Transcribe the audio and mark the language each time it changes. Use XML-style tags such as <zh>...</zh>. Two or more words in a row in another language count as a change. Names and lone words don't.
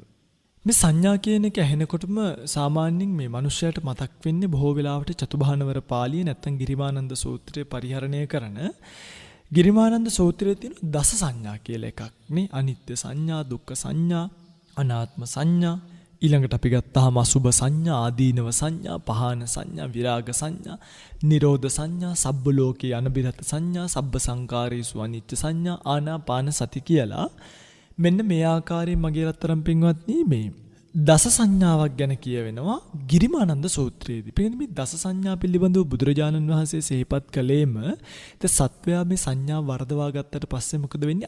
<si>මේ සංඥා කියන එක ඇහෙනකොටම සාමාන්‍යයෙන් මේ මිනිස්සයාට මතක් වෙන්නේ බොහෝ වෙලාවට චතුභානවර පාළිය නැත්නම් ගිරිමානන්ද සූත්‍රය පරිහරණය කරන ගිරිමානන්ද සූත්‍රයේ තියෙන දස සංඥා කියලා එකක් නේ. අනිත්‍ය සංඥා, දුක්ඛ සංඥා, අනාත්ම සංඥා, ඊළඟට අපි ගත්තාම අසුභ සංඥා, ආදීනව සංඥා, පහාන සංඥා, විරාග සංඥා, නිරෝධ සංඥා,</si> <pi>සබ්බ ලෝකේ අනබිරත</pi> <si>සංඥා,</si> <pi>සබ්බ සංකාරේසු</pi> <si>අනිත්‍ය සංඥා, ආනාපාන සති කියලා මෙන්න මේ ආකාරයෙන් මගේ රත්තරන් පින්වත්නි මේ දස සංඥාවක් ගැන කියවෙනවා ගිරිමානන්ද සූත්‍රයේදී. පිළිගන්න මේ දස සංඥා පිළිබඳව බුදුරජාණන් වහන්සේ සිහිපත් කළේම සත්වයා මේ සංඥා වර්ධවා ගත්තට පස්සේ මොකද වෙන්නේ?</si>